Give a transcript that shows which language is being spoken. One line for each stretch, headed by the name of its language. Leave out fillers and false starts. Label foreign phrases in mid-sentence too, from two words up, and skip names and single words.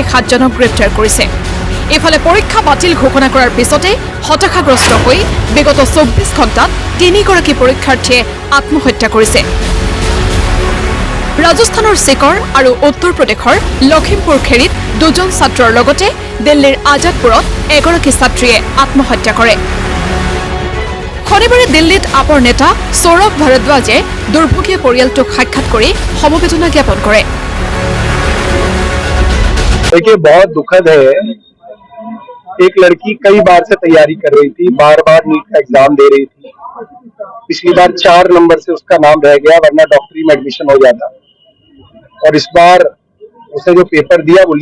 Assamese: 7 জনক গ্ৰেপ্তাৰ কৰিছে এফালে পৰীক্ষা বাতিল ঘোষণা কৰাৰ পিছতে হতাশাগ্ৰস্ত হৈ বিগত 24 ঘণ্টাত 3 গৰাকী পৰীক্ষাৰ্থীয়ে আত্মহত্যা কৰিছে ৰাজস্থানৰ সিকৰ আৰু উত্তৰ প্ৰদেশৰ লখিমপুৰ খেৰিত 2 জন ছাত্ৰৰ লগতে দিল্লীৰ আজাদপুৰত এগৰাকী ছাত্ৰীয়ে আত্মহত্যা কৰে শনিবাৰে দিল্লীত আপৰ নেতা সৌৰভ ভাৰদ্বাজে দুৰ্ভোগীয়া পৰিয়ালটোক সাক্ষাৎ কৰি সমবেদনা জ্ঞাপন কৰে
Hindi: देखिए बहुत दुखद है एक लड़की कई बार से तैयारी कर रही थी बार-बार नीट का एग्जाम दे रही थी पिछली बार 4 नंबर से उसका नाम रह गया वरना डॉक्टरी में एडमिशन हो जाता और इस बार उसने जो पेपर दिया वो